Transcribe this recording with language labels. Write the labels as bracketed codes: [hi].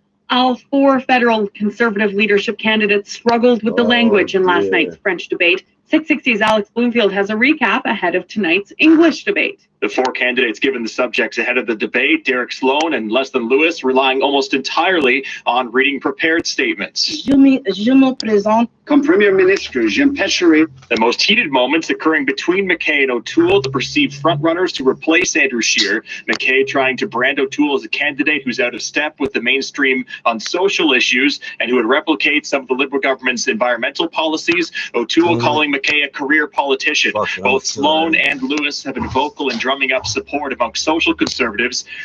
[en] All 4 federal Conservative leadership candidates struggled with the language in last night's French debate. 660's Alex Bloomfield has a recap ahead of tonight's English debate. The 4 candidates given the subjects ahead of the debate, Derek Sloan and Leslyn Lewis, relying almost entirely on reading prepared statements. [fr] Je me présente comme Premier Ministre. J'empêcherai. [en] The most heated moments occurring between McKay and O'Toole, the perceived frontrunners to replace Andrew Scheer. McKay trying to brand O'Toole as a candidate who's out of step with the mainstream on social issues and who would replicate some of the Liberal government's environmental policies. O'Toole calling McKay a career politician. Both Sloan and Lewis have been vocal in drumming up support among social conservatives.